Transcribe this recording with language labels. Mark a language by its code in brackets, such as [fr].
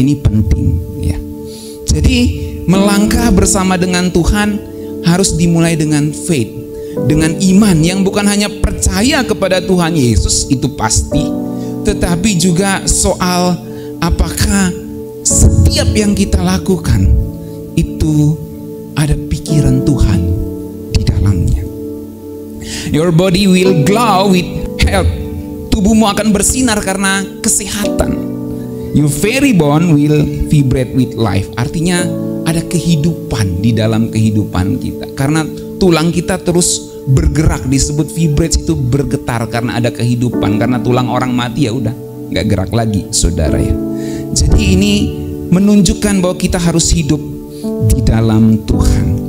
[id] Ini penting ya. Jadi melangkah bersama dengan Tuhan harus dimulai dengan faith, dengan iman yang bukan hanya percaya kepada Tuhan Yesus, itu pasti, tetapi juga soal apakah setiap yang kita lakukan itu ada pikiran Tuhan di dalamnya. [en] Your body will glow with health. [id] Tubuhmu akan bersinar karena kesehatan. [en] Your very bone will vibrate with life. [id] Artinya ada kehidupan di dalam kehidupan kita. Karena tulang kita terus bergerak, disebut vibrate, itu bergetar karena ada kehidupan. Karena tulang orang mati ya udah nggak gerak lagi, saudara ya. Jadi ini menunjukkan bahwa kita harus hidup di dalam Tuhan.